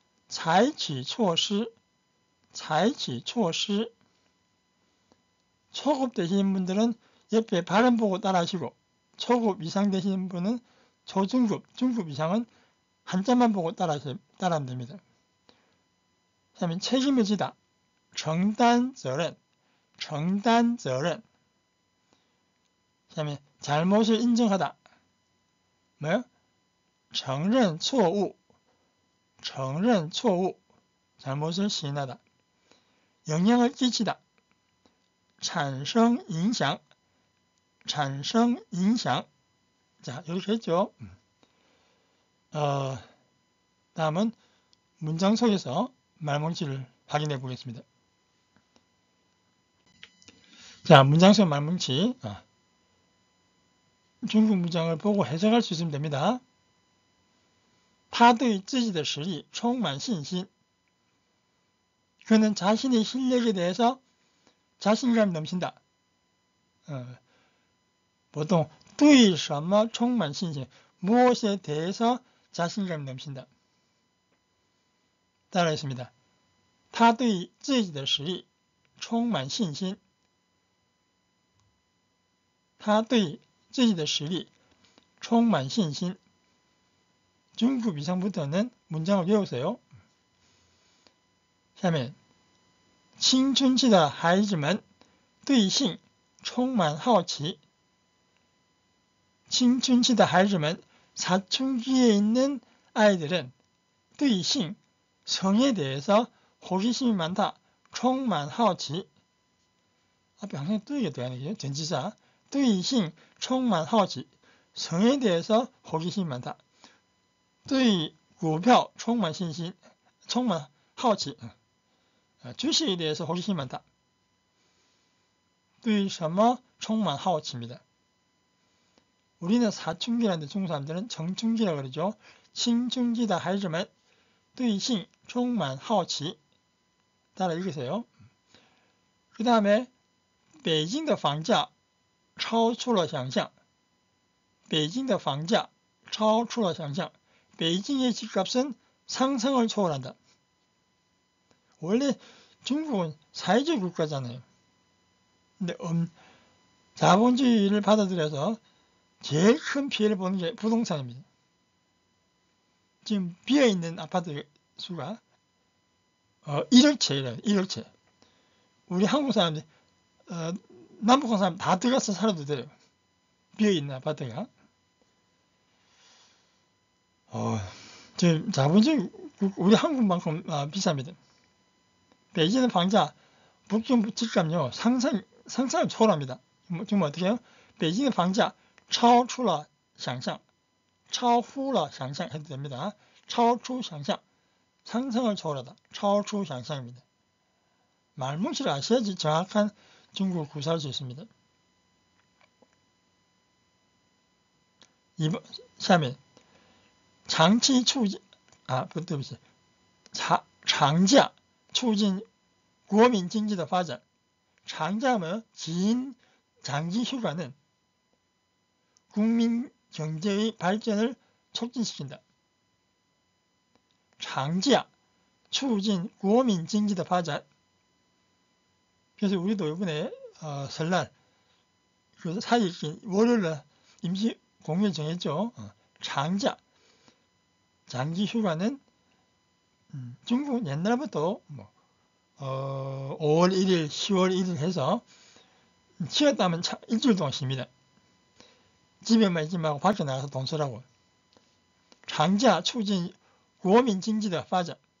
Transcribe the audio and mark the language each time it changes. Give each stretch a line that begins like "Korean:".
Chinese: 采取措施, 采取措施.
Korean: 초급 되시는 분들은 옆에 발음 보고 따라하시고, 초급 이상 되시는 분은 초중급, 중급 이상은 한자만 보고 따라하면 됩니다. 다음에 책임을 지다,
Chinese: 承担责任, 承担责任.
Korean: 다음에 잘못을 인정하다. 뭐요?
Chinese: 承认错误, 承认错误.
Korean: 잘못을 시인하다. 영향을 끼치다.
Chinese: 产生影响, 产生影响.
Korean: 자, 이렇게 했죠. 다음은 문장 속에서 말뭉치를 확인해 보겠습니다. 자, 문장 속 말뭉치. 중국 문장을 보고 해석할 수 있으면 됩니다.
Chinese: 他对自己的实力充满信心.
Korean: 그는 자신의 실력에 대해서 자신감이 넘친다. 보통
Chinese: 对什么充满信心,
Korean: 무엇에 대해서 자신감이 넘친다. 따라했습니다.
Chinese: 他对自己的实力充满信心. 他对自己的实力充满信心.
Korean: 중급 이상부터는 문장을 외우세요.
Chinese: 下面青春期的孩子们对性充满好奇. 青春期的孩子们,
Korean: 사춘기에 있는 아이들은
Chinese: 对性,
Korean: 성에 대해서 호기심이 많다.
Chinese: 充满好奇.
Korean: 앞에 항상 对게 돼야 되겠죠. 전치사.
Chinese: 对性充满好奇.
Korean: 성에 대해서 호기심이 많다.
Chinese: 对股票充满信心, 充满好奇.
Korean: 주식에 대해서 호기심이 많다.
Chinese: 对什么充满好奇입니다.
Korean: 우리는 사춘기라는데 중국 사람들은 청춘기라고 그러죠.
Chinese: 青春期的孩子们对性充满好奇.
Korean: 따라 읽으세요. 그 다음에
Chinese: 北京的房价超出了想象. 北京的房价超出了想象.
Korean: 베이징의 집값은 상상을 초월한다. 원래 중국은 사회주의 국가잖아요. 근데 자본주의를 받아들여서 제일 큰 피해를 보는 게 부동산입니다. 지금 비어있는 아파트 수가 1억 채래요. 1억 채. 우리 한국 사람들, 남북한 사람 다 들어가서 살아도 돼요. 비어있는 아파트가. 지금 자본주의 우리 한국만큼 비쌉니다. 베이징의房价 북경 집값요 상상을 초월합니다. 지금 어떻게 해요? 베이징의
Chinese: 房价超出了想象, 超乎了想象
Korean: 해도 됩니다.
Chinese: 超出想象,
Korean: 상상을 초월하다.
Chinese: 超出想象
Korean: 입니다. 말뭉치를 아셔야지 정확한 중국을 구사할 수 있습니다.
Chinese: 下面长期促进对不起，长假促进国民经济的发展.
Korean: 장자면 긴 장기 휴가는 국민 경제의 발전을 촉진시킨다.
Chinese: 장자促进国民经济的发展.
Korean: 그래서 우리도 이번에 설날 그래서 사실 월요일날 임시 공휴일 정했죠. 장자 장기 휴가는 중국은 옛날부터 5월 1일, 10월 1일 해서 쉬었다면 일주일 동안 쉽니다. 집에만 있지 말고 밖에 나가서 돈 쓰라고.
Chinese: 장자促进国民经济的发展.